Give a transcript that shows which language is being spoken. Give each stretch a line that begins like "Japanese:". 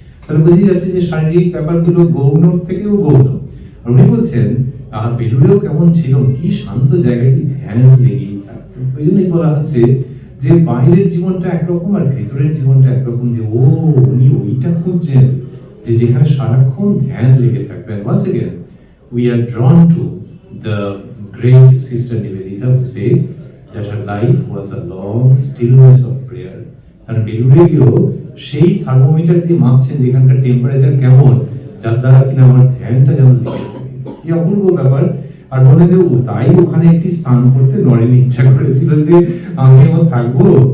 Bangla: তাহলে বোঝা যাচ্ছে যে শারীরিক ব্যাপারগুলো গৌণর থেকেও গৌণ। আর উনি বলছেন বেলুড়েও কেমন ছিল, কি শান্ত জায়গাটি, ধ্যান লেগেই থাকতো। ওই জন্যই বলা হচ্ছে যে বাইরের জীবনটা একরকম আর ভেতরের জীবনটা একরকম, যে উনি ওইটা খুঁজছেন যে যেখানে সারাক্ষণ ধ্যান লেগে থাকবেন।
English: Once again, we are drawn to the great Sister Nivedita who says that her life was a long stillness of prayer.
Bangla: কারণ বেলুড়ে গিয়েও সেই থার্মোমিটার দিয়ে মাপছেন যেখানকার টেম্পারেচার কেমন, যার দ্বারা কিনা আমার ধ্যানটা যেন লেগে থাকে। এই অপূর্ব ব্যাপার। আর বলে যে তাই ওখানে একটি স্থান করতে নরেন ইচ্ছা করেছিল যে আমিও থাকবো।